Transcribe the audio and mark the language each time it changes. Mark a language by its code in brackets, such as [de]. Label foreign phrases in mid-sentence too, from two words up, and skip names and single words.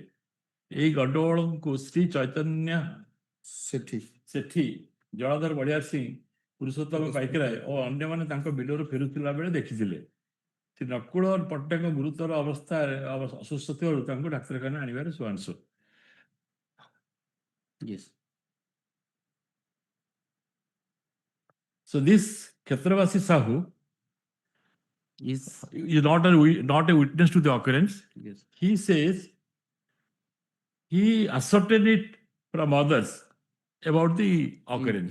[or] ଏହି ଗଣ୍ଡଗୋଳକୁ ଶ୍ରୀ ଚୈତନ୍ୟ ସେଠୀ, ଜଳଧର ବଳିଆର ସିଂ, ପୁରୁଷୋତ୍ତମ ପାଇକରାୟ ଓ ଅନ୍ୟମାନେ ତାଙ୍କ ବିଲରୁ ଫେରୁଥିଲା ବେଳେ ଦେଖିଥିଲେ। ଶ୍ରୀ ନକୁଳ ପଟ୍ଟନାୟକ ଗୁରୁତର ଅବସ୍ଥାରେ ଅସୁସ୍ଥ ଥିବାରୁ ତାଙ୍କୁ ଡାକ୍ତରଖାନା ଆଣିବାରେ ଶୁଆଂଶୁ। [en] Yes. So this Kshetrabasi Sahu Yes. is not a witness to the occurrence. Yes. He says he ascertained it from others about the occurrence.